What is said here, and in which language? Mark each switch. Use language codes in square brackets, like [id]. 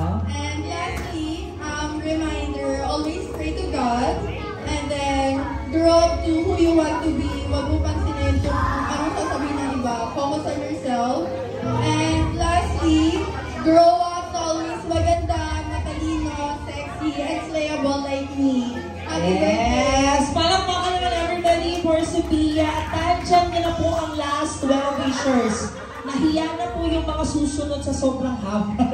[en] And lastly, reminder, always pray to God. And then, grow up to who you want to be. [tl] Huwag mo pansinin kung anong sasabihin ng iba. [en] Focus on yourself. And lastly, grow up to always [tl] maganda, matalino, [en] sexy, and slayable like me. Happy birthday! [tl] Yes! Palakpakan naman everybody for Sophia. At nandiyan na po ang last 12 wishers. Nahiya na po yung mga susunod sa sobrang haba.